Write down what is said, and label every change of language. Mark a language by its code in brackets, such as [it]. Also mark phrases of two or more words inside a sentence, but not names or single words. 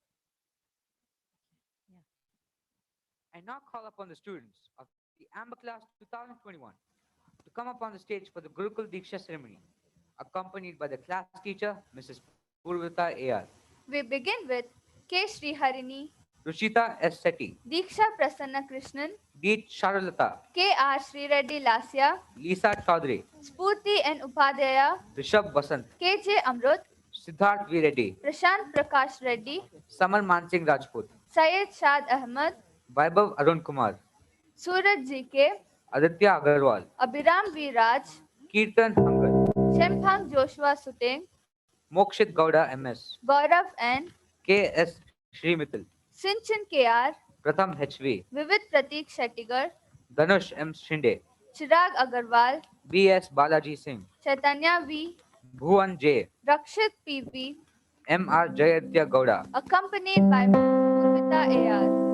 [en] I now call upon the students of the Amber Class 2021 to come up on the stage for the Gurukul Diksha ceremony, accompanied by the class teacher, Mrs. Purvita A.R., We begin with K. Sriharini, Ruchita S. Setti, Diksha Prasanna Krishnan, Deet Charulata, K. R. Srireddy Lasya, Lisa Chaudhary, Spurti N. Upadhyaya, Rishabh Basant, K. J. Amrut, Siddharth V. Reddy, Prashant Prakash Reddy, Samar Mansingh Rajput, Syed Shad Ahmed, Vaibhav Arun Kumar, Suraj G.K., Aditya Agarwal, Abhiram V. Raj, Kirtan Hangal, Shemphang Joshua Suteng, Mokshit Gowda MS, Gaurav N., K.S. Srimittal, Sinchan K.R., Pratham H.V., Vivid Pratik Shettigar, Dhanush M. Shinde, Chirag Agarwal, B.S. Balaji Singh, Chaitanya V., Bhuvan J., Rakshit P.V., M.R. Jayadya Gowda, accompanied by Purvita A.R.